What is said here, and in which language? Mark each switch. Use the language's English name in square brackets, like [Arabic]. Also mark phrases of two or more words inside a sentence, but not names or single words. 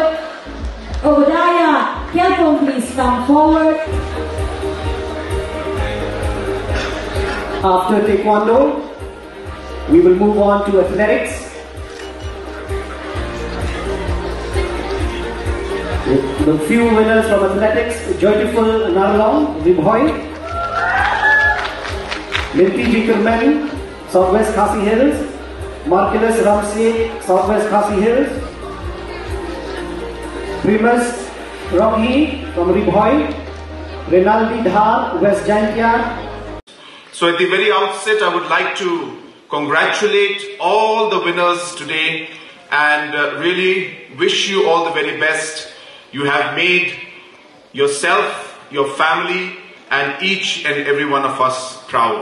[English] Obadiah Kelpon, please come forward. After Taekwondo, we will move on to athletics. The few winners from athletics: Joyful Narlong, Ribhoy, Linti Jikerman, Southwest Khasi Hills, Marcellus Ramsey, Southwest Khasi Hills, Primus Rocky from Ribhoy, Renaldi Dhar, West Jankia. So at the very outset, I would like to congratulate all the winners today and really wish you all the very best. You have made yourself, your family, and each and every one of us proud.